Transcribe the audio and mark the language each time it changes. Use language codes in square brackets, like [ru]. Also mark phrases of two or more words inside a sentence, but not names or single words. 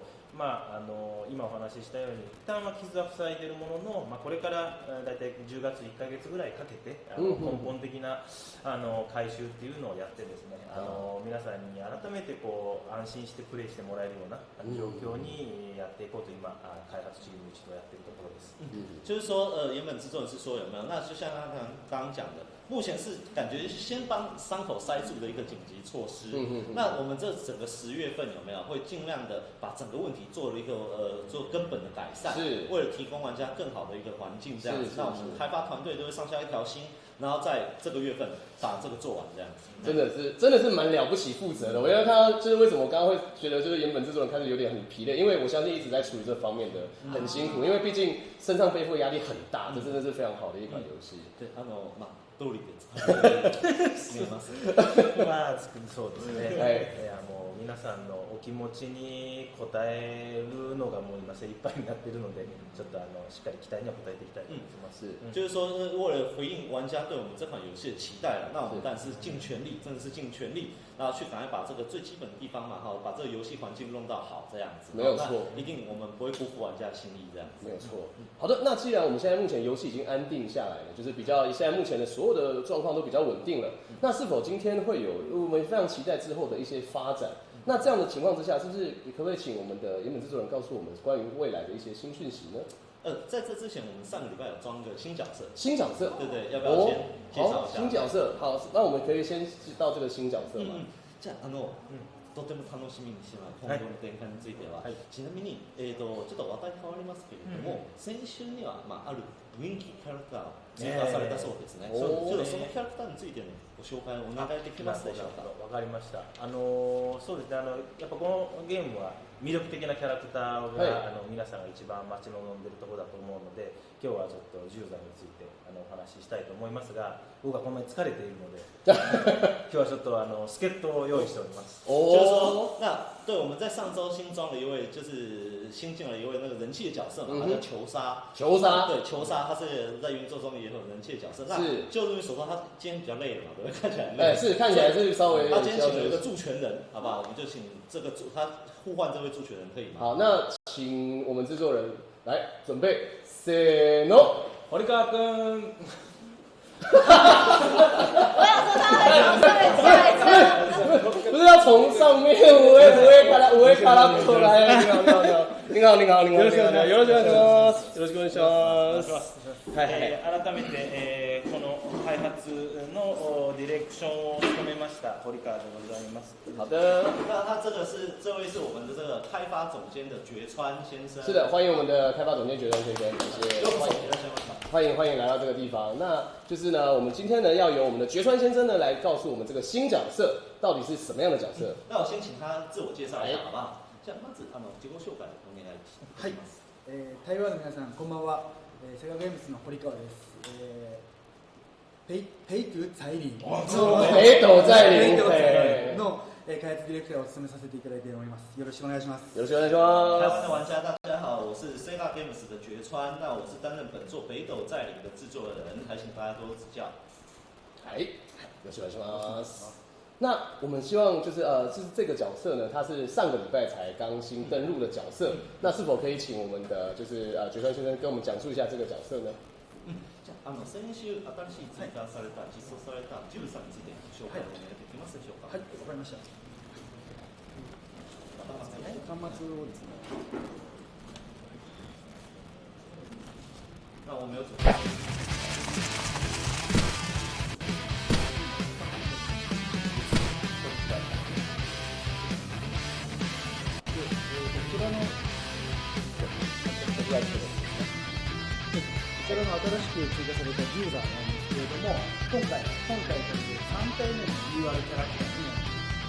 [ja] 今お話ししたように一旦は傷は塞いでいるものの、これからだいたい10月1ヶ月ぐらいかけて根本的な改修っていうのをやってですね、皆さんに改めて安心してプレイしてもらえるような状況にやっていこうと今開発チーム一度やっているところです。 [zh] 就是说原本制作人是说有没有？那就像他刚刚讲的。目前是感觉先帮伤口塞住的一个紧急措施。那我们这整个10月份有没有会尽量的把整个问题做了一个做根本的改善，为了提供玩家更好的一个环境这样子。那我们开发团队都会上下一条心，然后在这个月份把这个做完这样子。真的是蛮了不起负责的。我要看到就是为什么我刚刚会觉得就是原本制作人开始有点很疲累，因为我相信一直在处理这方面的很辛苦，因为毕竟身上背负压力很大，这真的是非常好的一款游戏。 [ja] 对，通りで見えます。そうですね。皆さんのお気持ちに応えるのがもう今精一杯になっているので、ちょっとしっかり期待には応えていきたいと思います。 [zh] 就是说，为了回应玩家对我们这款游戏的期待了，那我们当然是尽全力，真的是尽全力，然后去赶快把这个最基本的地方嘛，把这个游戏环境弄到好，这样子。没有错，一定我们不会辜负玩家的心意，这样子。没有错。好的，那既然我们现在目前游戏已经安定下来了，就是比较现在目前的所有有的状况都比较稳定了。那是否今天会有我们非常期待之后的一些发展？那这样的情况之下，是不是可不可以请我们的原本制作人告诉我们关于未来的一些新讯息呢？在这之前，我们上个礼拜有装个新角色。新角色，对，要不要先介绍一下？新角色，好，那我们可以先到这个新角色嘛。 [ja] じゃあとても楽しみにしてます。今後の展開については、ちなみにちょっと話題変わりますけれども、先週にはある人気キャラクターを追加されたそうですね。ちょっとそのキャラクターについてのご紹介をお願いできますでしょうか。わかりました。そうですね。やっぱこのゲームは魅力的なキャラクターが、皆さんが一番待ち望んでいるところだと思うので、今日はちょっと10代についてお話ししたいと思いますが、僕はこんなに疲れているので今日はちょっと助っ人を用意しております。 [zh] 就是说，那对我们在上周新装了一位，就是新进了一位那个人气的角色嘛，他叫球杀。对，球杀，他是在原作中也很有人气的角色。那就因为所说他今天比较累了嘛，对不对？看起来累。是看起来是稍微。他今天请了一个助拳人，好不好？我们就请这个他互换这位助拳人，可以吗？好，那请我们制作人来准备， [ja] せーの。堀川君。 [zh] 我想说他会从上面下一车，不是要从上面 [ja] 上から出来。 [zh] 你好。 [ja] よろしくお願いします。改めて、この開発のディレクションを務めました堀川でございます。 [zh] 好的。那他这位是我们的这个开发总监的绝川先生。是的，欢迎我们的开发总监绝川先生，谢谢。欢迎来到这个地方。那就是呢，我们今天呢要由我们的绝川先生呢来告诉我们这个新角色到底是什么样的角色。那我先请他自我介绍一下，好不好？ [ja] じゃあまず自己紹介お願いします。はい。台湾の皆さんこんばんは。セガゲームズの堀川です。ペイト在林。北斗在林の開発ディレクターを務めさせていただいております。よろしくお願いします。よろしくお願いします。 [zh] 台湾的玩家大家好，我是 Sega Games 的绝川，那我是担任本作北斗在林的制作人，还请大家多指教。 [ja] はい、よろしくお願いします。 [zh] 那我们希望就是这个角色呢，他是上个礼拜才刚新登入的角色，那是否可以请我们的就是绝川先生跟我们讲述一下这个角色呢？ [ja] じゃあ先週新しい追加された実装されたジュルさんについて紹介をお願いできますでしょうか。はい、わかりました。端末をですね。 [zh] 那我没有准备。 [ja] こちらの新しく追加されたユーザーなんですけれども、今回という3体目の UR キャラクターになります。